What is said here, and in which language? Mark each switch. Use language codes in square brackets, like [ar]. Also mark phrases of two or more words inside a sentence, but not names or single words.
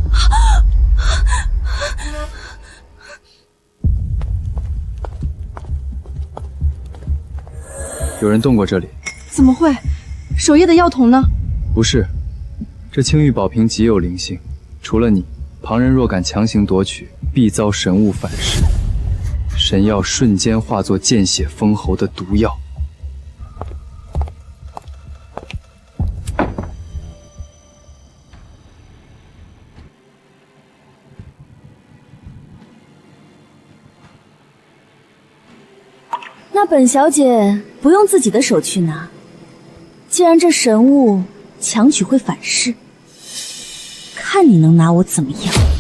[zh] 有人動過這裡？怎麼會？守夜的藥童呢？不是，這青玉寶瓶極有靈性，除了你，旁人若敢強行奪取，必遭神物反噬。神藥瞬間化作見血封喉的毒藥。那本小姐不用自己的手去拿，既然这神物强取會反噬，看你能拿我怎麼樣。